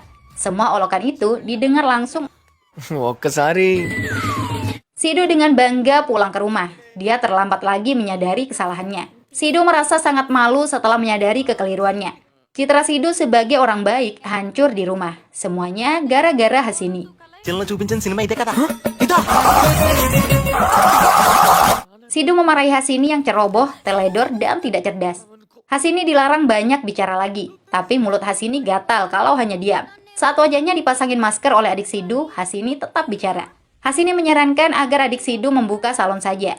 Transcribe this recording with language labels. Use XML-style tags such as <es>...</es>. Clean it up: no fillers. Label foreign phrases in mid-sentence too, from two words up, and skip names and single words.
<id>Semua olokan itu didengar langsung.</id> <te>ఒక్కసారి</te> <id>Sidu dengan bangga pulang ke rumah. Dia terlambat lagi menyadari kesalahannya. Sidu merasa sangat malu setelah menyadari kekeliruannya. Citra Sidu sebagai orang baik hancur di rumah. Semuanya gara-gara Hasini.</id> <te>చిల్లో చూపించిన సినిమా ఇదే కదా</te> <id>Sidu memarahi Hasini yang ceroboh, teledor, dan tidak cerdas. Hasini dilarang banyak bicara lagi, tapi mulut Hasini gatal kalau hanya diam. Saat wajahnya dipasangin masker oleh adik Sidu, Hasini tetap bicara. Hasini menyarankan agar adik Sidu membuka salon saja.</id>